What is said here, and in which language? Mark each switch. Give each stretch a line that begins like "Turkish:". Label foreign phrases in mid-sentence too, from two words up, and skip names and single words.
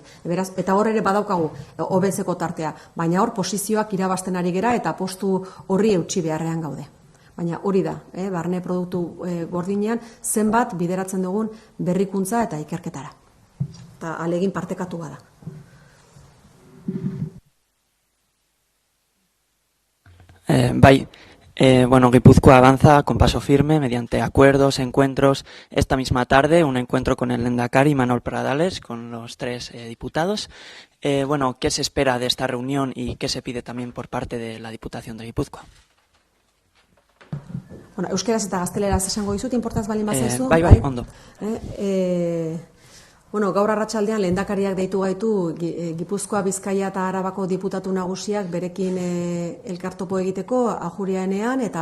Basque: Beraz, eta hor ere badaukagu hobetzeko tartea, baina hor posizioak irabazten ari gera eta postu horri eutsi beharrean gaude. Baina hori da, barne produktu gordinean zenbat bideratzen dugun berrikuntza eta ikerketara. Eta alegin partekatu bada.
Spanish: Guipúzcoa avanza con paso firme mediante acuerdos, encuentros. Esta misma tarde, un encuentro con el Lehendakari Imanol Pradales, con los 3 diputados. ¿Qué se espera de esta reunión y qué se pide también por parte de la Diputación de Guipúzcoa?
Basque: Euskeraz eta gazteleraz esango dizut, inportaz balin bazaizu. Bai, ondo. Gaur arratsaldean lehendakariak deitu gaitu Gipuzkoa, Bizkaia eta Arabako diputatu nagusiak berekin elkartopo egiteko Ajurianean eta